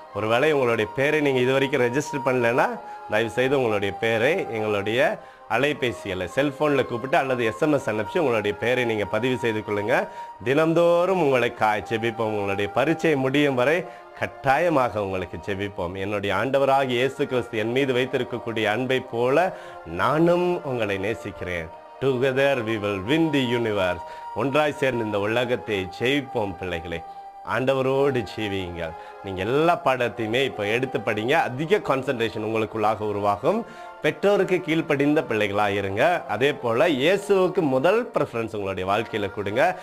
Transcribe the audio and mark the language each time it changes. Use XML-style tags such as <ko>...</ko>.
<ta>ஒருவேளை உங்களுடைய பேரை நீங்கள் இது வரைக்கும் ரெஜிஸ்டர் பண்ணலைன்னா தயவுசெய்து உங்களுடைய பேரை எங்களுடைய அலைபேசியில் செல்ஃபோனில் கூப்பிட்டு அல்லது SMS அனுப்பிச்சு உங்களுடைய பேரை நீங்கள் பதிவு செய்து கொள்ளுங்கள். தினந்தோறும் உங்களுக்காக ஜெபிப்போம். உங்களுடைய பரீட்சை முடியும் வரை கட்டாயமாக உங்களுக்கு ஜெபிப்போம். என்னுடைய ஆண்டவராகிய இயேசு கிறிஸ்து என் மீது வைத்திருக்கக்கூடிய அன்பை போல நானும் உங்களை நேசிக்கிறேன்.</ta> <en>Together we will win the universe.</en> <ta>ஒன்றாய் சேர்ந்து இந்த உலகத்தை ஜெயிப்போம். பிள்ளைகளே, ஆண்டவரோடு ஜீவியுங்கள். நீங்கள் எல்லா பாடத்தையுமே இப்போ எடுத்து படிங்க. அதிக கான்சன்ட்ரேஷன் உங்களுக்குள்ளாக உருவாகும். பெற்றோருக்கு கீழ்ப்படிந்த பிள்ளைகளாக இருங்க. அதே போல் இயேசுவுக்கு முதல் ப்ரிஃபரன்ஸ் உங்களுடைய வாழ்க்கையில் கொடுங்க.</ta>